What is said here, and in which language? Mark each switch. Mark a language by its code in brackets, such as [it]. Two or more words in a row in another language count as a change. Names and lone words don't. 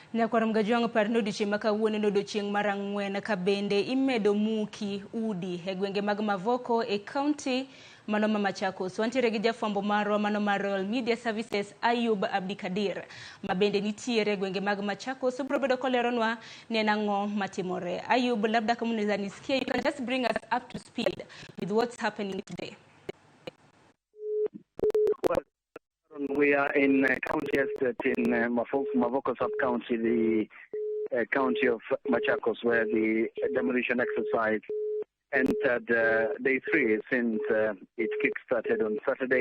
[luo] Nyakwaram gajuang par nodichi maka wuone nodochieng marang'wen ka bende imedo muki udi e gwenge mag Mavoko e county mano ma Machakos. Wantiere gi jafwambo marwa mano mar Royal Media Services Ayub Abdikadir ma bende nitiere gwenge mag Machakos. Ubro bedo koleronwa ni en ang'o matimore. [sw] Ayub, labda kama unaweza nisikia, [en] you can just bring us up to speed with what's happening today. We are in county estate in Mavoko sub-county, the county of Machakos, where the demolition exercise entered day 3 since it kick-started on Saturday.